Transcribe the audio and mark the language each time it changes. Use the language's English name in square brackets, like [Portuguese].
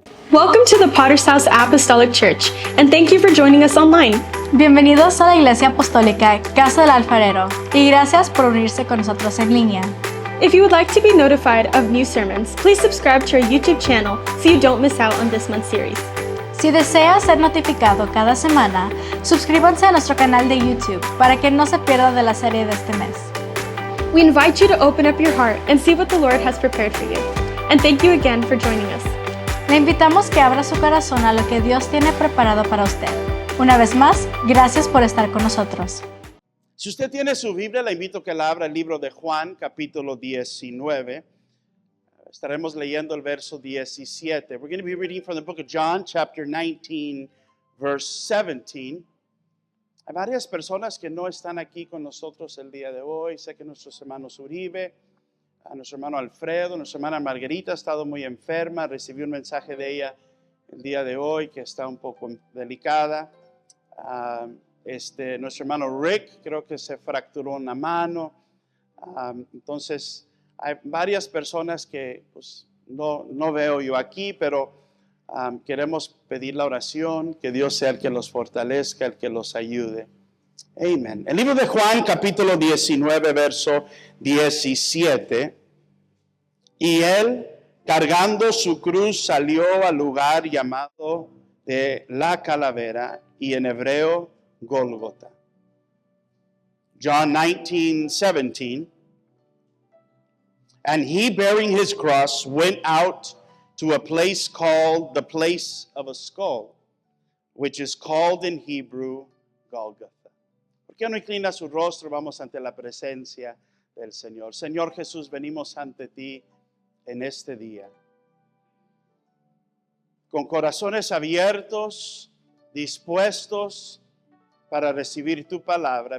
[English] Welcome to the Potter's House Apostolic Church, and thank you for joining us online. [Spanish] Bienvenidos a la Iglesia Apostólica Casa del Alfarero y gracias por unirse con nosotros en línea. [English] If you would like to be notified of new sermons, please subscribe to our YouTube channel so you don't miss out on this month's series. [Spanish] Si desea ser notificado cada semana, suscríbanse a nuestro canal de YouTube para que no se pierda de la serie de este mes. [English] We invite you to open up your heart and see what the Lord has prepared for you. And thank you again for joining us. [Spanish] Le invitamos que abra su corazón a lo que Dios tiene preparado para usted. Una vez más, gracias por estar con nosotros. Si usted tiene su Biblia, le invito a que la abra el libro de Juan, capítulo 19. Estaremos leyendo el verso 17. [English] We're going to be reading from the book of John, chapter 19, verse 17. [Spanish] Hay varias personas que no están aquí con nosotros el día de hoy. Sé que nuestros hermanos Uribe, a nuestro hermano Alfredo, nuestra hermana Margarita ha estado muy enferma. Recibí un mensaje de ella el día de hoy que está un poco delicada. Nuestro hermano Rick creo que se fracturó una mano. Entonces hay varias personas que pues, no veo yo aquí, pero queremos pedir la oración, que Dios sea el que los fortalezca, el que los ayude. Amén. El libro de Juan, capítulo 19, verso 17. Y él, cargando su cruz, salió al lugar llamado de la calavera, y en hebreo, Gólgota. [English] John 19:17. And he, bearing his cross, went out to a place called the place of a skull, which is called in Hebrew, Golgotha. [Spanish] ¿Por qué no inclina su rostro? Vamos ante la presencia del Señor. Señor Jesús, venimos ante ti en este día, con corazones abiertos, dispuestos para recibir tu palabra.